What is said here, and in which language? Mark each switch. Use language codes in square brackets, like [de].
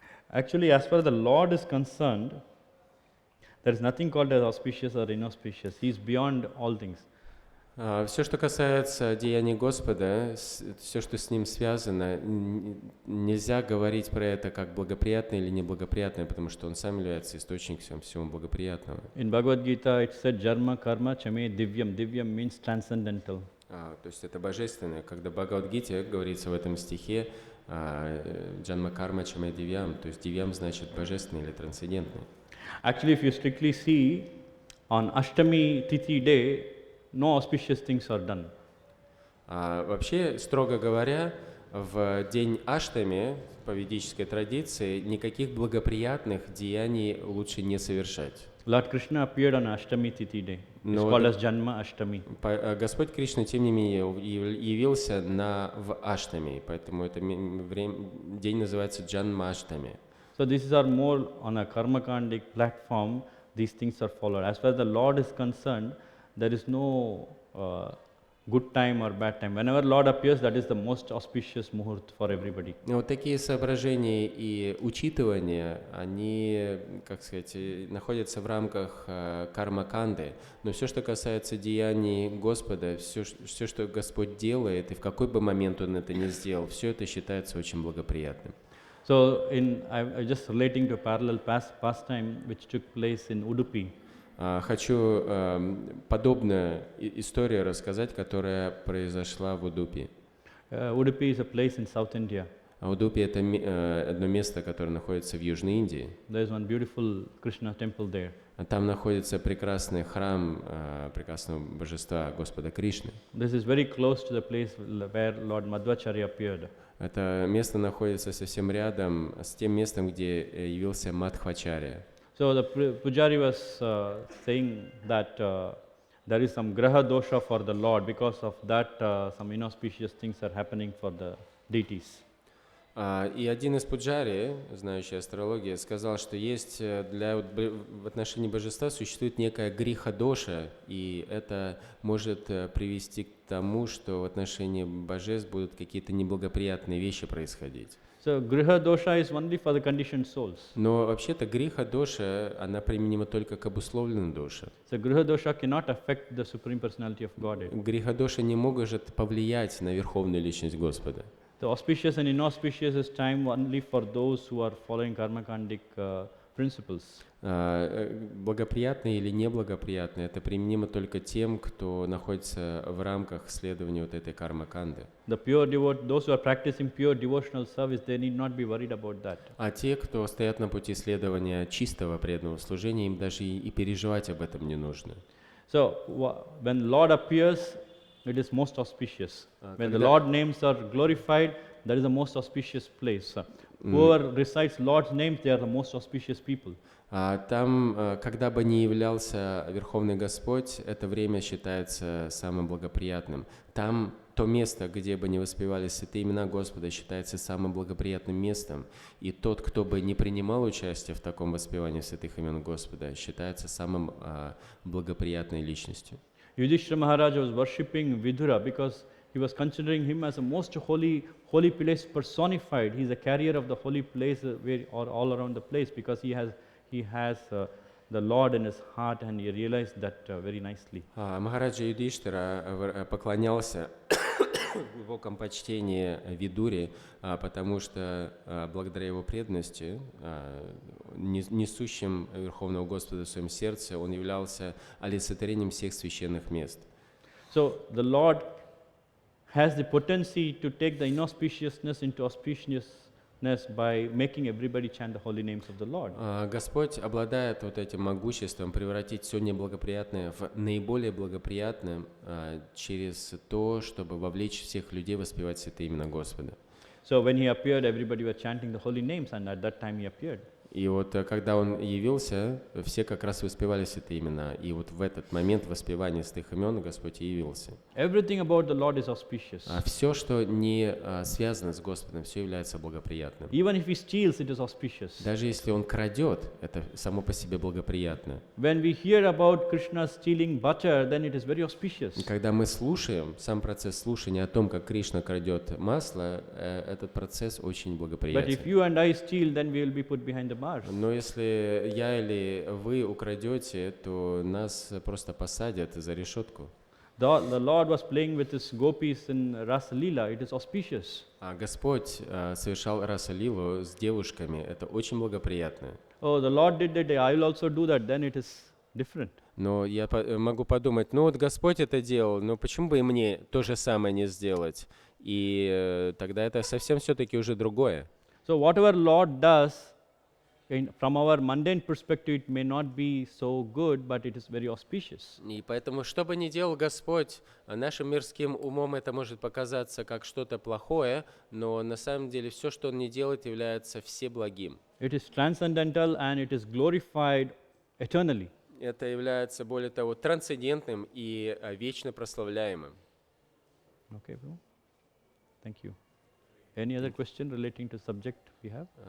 [en] Actually, as far as the Lord is concerned, there is nothing called as auspicious or inauspicious. He is beyond all things. [ru] Все, что касается деяний Господа, все, что с Ним связано, нельзя говорить про это как благоприятное или неблагоприятное, потому что Он сам является источником всего благоприятного. [en] In Bhagavad Gita, it said, [sa] Jarma Karma Chame Divyam. [en] Divyam means transcendental. [ru] То есть это божественное. Когда в Бхагавад-гите говорится в этом стихе [sa] «Джанма карма чаме дивьям», [ru] то есть дивьям значит божественный или трансцендентный. [en] Actually, if you strictly see, on Ashtami Tithi day, no auspicious things are done. [ru] Вообще, строго говоря, в день Аштами, по ведической традиции, никаких благоприятных деяний лучше не совершать. [en] Lord Krishna appeared on Ashtami Tithi day. It's called as Janma Ashtami. [ru] Господь Кришна, тем не менее, явился в Аштами, поэтому это день называется Джанма Аштами. [en] So these are more on a karmakandic platform, these things are followed. As far as the Lord is concerned, there is no good time or bad time. Whenever Lord appears, that is the most auspicious muhurt for everybody. [ru] Вот такие соображения и учитывания, они, как сказать, находятся в рамках карма-канды. Но все, что касается деяний Господа, все, что Господь делает, и в какой бы момент Он это ни сделал, все это считается очень благоприятным. [en] So, I'm just relating to a parallel pastime which took place in Udupi. [ru] Хочу подобную историю рассказать, которая произошла в Удупи. [en] Udupi is a place in South India. [ru] Удупи — это одно место, которое находится в Южной Индии. [en] There is one beautiful Krishna temple there. [ru] Там находится прекрасный храм прекрасного божества Господа Кришны. [en] This is very close to the place where Lord Madhvacharya appeared. [ru] Это место находится совсем рядом с тем местом, где явился Мадхвачарья. [en] So the Pujari was saying that there is some graha dosha for the Lord, because of that some inauspicious things are happening for the deities. [ru] И один из пуджари, знающий астрологию, сказал, что есть в отношении божества существует некая гриха-доша, и это может привести к тому, что в отношении божеств будут какие-то неблагоприятные вещи происходить. [en] So griha dosha is only for the conditioned souls. [ru] Но вообще-то гриха-доша, она применима только к обусловленным душам. [en] So griha dosha cannot affect the Supreme Personality of Godhead. [ru] Гриха-доша не может повлиять на Верховную Личность Господа. [en] The auspicious and inauspicious is time only for those who are following karmakandic principles. [ru] Благоприятные или неблагоприятные, это применимо только тем, кто находится в рамках следования вот этой карма-канды. [en] The those who are practicing pure devotional service, they need not be worried about that. [ru] А те, кто стоят на пути следования чистого преданного служения, им даже и переживать об этом не нужно. [en] So when Lord appears, it is most auspicious. When the Lord names are glorified, that is the most auspicious place. Whoever recites Lord's names, they are the most auspicious people. [ru] Там, когда бы ни являлся Верховный Господь, это время считается самым благоприятным. Там то место, где бы ни воспевались святые имена Господа, считается самым благоприятным местом. И тот, кто бы не принимал участие в таком воспевании святых имен Господа, считается самым благоприятной личностью. [en] Yudhishthira Maharaja was worshipping Vidura because he was considering him as a most holy place personified. He is a carrier of the holy place all around the place, because he has the Lord in his heart, and he realized that very nicely. [ru] Махараджа Юдхиштхира поклонялся в глубоком почтении Видуре, потому что благодаря его преданности, несущим Верховного Господа в своем сердце, он являлся олицетворением всех священных мест. [en] So the Lord has the potency to take the inauspiciousness into auspiciousness by making everybody chant the holy names of the Lord. [ru] Господь обладает вот этим могуществом превратить все неблагоприятное в наиболее благоприятное через то, чтобы вовлечь всех людей воспевать святые имена Господа. [en] So when he appeared, everybody was chanting the holy names, and at that time he appeared. [ru] И вот когда он явился, все как раз воспевали святые имена. И вот в этот момент воспевания святых имен Господь и явился. [en] Everything about the Lord is auspicious. [ru] А все, что не связано с Господом, все является благоприятным. [en] Even if he steals, it is auspicious. [ru] Даже если он крадет, это само по себе благоприятно. [en] When we hear about Krishna stealing butter, then it is very auspicious. [ru] И когда мы слушаем, сам процесс слушания о том, как Кришна крадет масло, этот процесс очень благоприятен. [en] But if you and I steal, then we will be put behind the bars. [ru] Но если я или вы украдете, то нас просто посадят за решетку. [en] The Lord was playing with his gopis in Rasa Leela. It is auspicious. [ru] А Господь совершал раса-лилу с девушками. Это очень благоприятно. [en] Oh, the Lord did that. I will also do that. Then it is different. [ru] Но я могу подумать, ну вот Господь это делал, но почему бы и мне то же самое не сделать? И тогда это совсем все-таки уже другое. [en] So whatever Lord does, from our mundane perspective, it may not be so good, but it is very auspicious. [ru] И поэтому, что бы ни делал Господь, нашим мирским умом это может показаться как что-то плохое, но на самом деле все, что Он не делает, является всеблагим. [en] It is transcendental and it is glorified eternally. [ru] Это является, более того, трансцендентным и вечно прославляемым. [en] Okay, bro. Thank you. Any other question relating to subject we have?